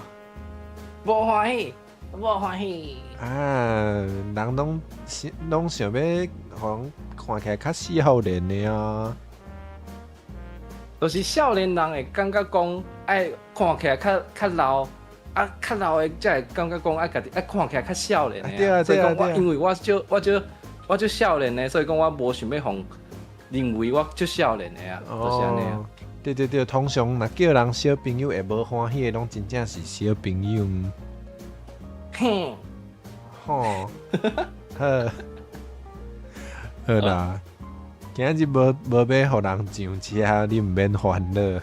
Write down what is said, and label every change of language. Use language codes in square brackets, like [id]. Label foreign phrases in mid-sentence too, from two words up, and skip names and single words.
[nan] 无欢喜，无欢喜。啊，人拢想要互看起来较少年的啊。就是少年人会感觉讲爱看起来较老，啊，较老的才会感觉讲爱家己爱看起来较少年的。对啊，所以讲我因为我就少年的，所以讲我无想要互认为我就少年的啊，就是安尼啊。对，通常若叫人小朋友会无欢喜的，拢真正是小朋友。嘿，吼，好啦，今日无要互人上车，你毋免烦恼。